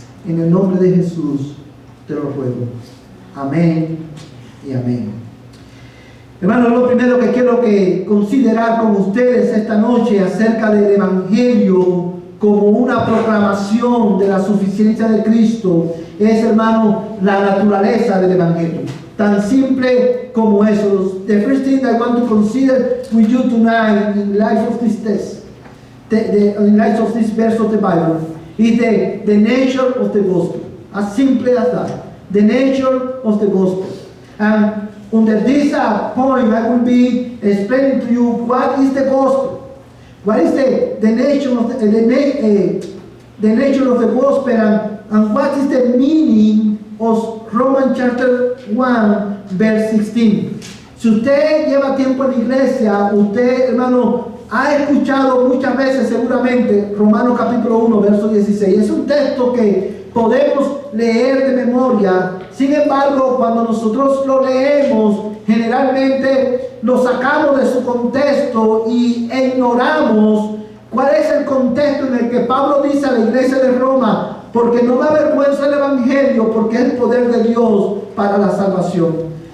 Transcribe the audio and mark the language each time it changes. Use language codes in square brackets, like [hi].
[es] En el nombre de Jesús te lo ruego. Amén y amén. Hermanos, lo primero que quiero considerar con ustedes esta noche acerca del Evangelio como una proclamación de la suficiencia de Cristo es, hermano, la naturaleza del Evangelio. Tan simple como eso. [en] The first thing I want to consider with you tonight in light of this text, in light of this verse of the Bible, is the nature of the gospel. As simple as that. The nature of the gospel. And under this point, I will be explaining to you what is the gospel. What is the nature of the nature of the gospel, and what is the meaning of Romans chapter 1, verse 16. [es] Si usted lleva tiempo en la iglesia, usted, hermano, ha escuchado muchas veces seguramente Romanos capítulo 1, verso 16. Es un texto que podemos leer de memoria. Sin embargo, cuando nosotros lo leemos, generalmente lo sacamos de su contexto e ignoramos cuál es el contexto en el que Pablo dice a la iglesia de Roma: porque no me avergüenza el Evangelio, porque es el poder de Dios para la salvación.